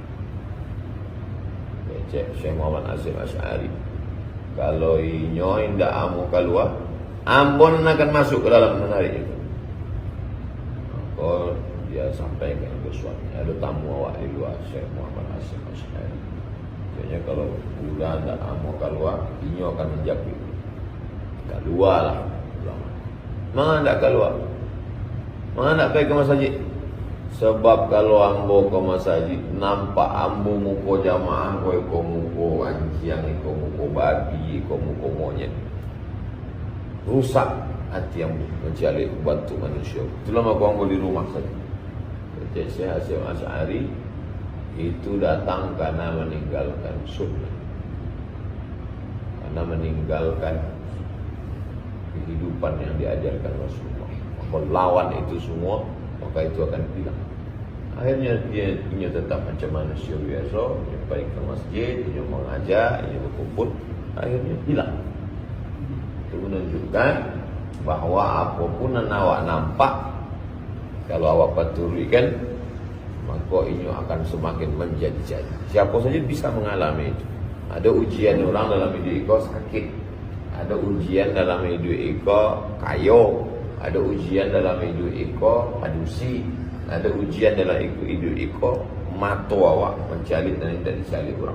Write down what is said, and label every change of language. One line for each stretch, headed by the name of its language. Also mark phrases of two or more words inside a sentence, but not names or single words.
Minangkabau: Syekh Muhammad Hashim Asy'ari, kalau inyo indak amu keluar, ambon akan masuk ke dalam menarik itu.
Indonesian: Maka dia sampaikan ke suaminya, ada tamu awak di luar, Syekh Muhammad Hashim Asy'ari.
Minangkabau: Kayaknya kalau udah ndak amu keluar, inyo akan menjadi.
Indonesian: Keluarlah.
Minangkabau: Mana ndak keluar? Mana ndak pergi ke masjid? Sebab kalau ambo ke masjid, nampak ambo muko jamaah, ko muko anjing, ko muko babi, ko muko monyet. Rusak hati ambo mencari bantu manusia.
Indonesian: Itulah maka ambo di rumah saja. Jadi Syekh Hashim Asy'ari itu datang karena meninggalkan sunnah, karena meninggalkan kehidupan yang diajarkan Rasulullah. Maka lawan itu semua, maka itu akan hilang. Akhirnya dia tetap macam manusia biasa, dia balik ke masjid, dia mengajar, dia berkumpul, akhirnya hilang. Itu menunjukkan bahawa apapun yang awak nampak, kalau awak paturikan, maka ini akan semakin menjadi-jadi. Siapa saja bisa mengalami itu. Ada ujian orang dalam hidup kau sakit, ada ujian dalam hidup
Minangkabau: iko kayo,
Indonesian: ada ujian dalam hidup
Minangkabau: iko padusi,
Indonesian: ada ujian dalam hidup
Minangkabau: iko mato awak
Indonesian: mencari dan tidak dicari orang.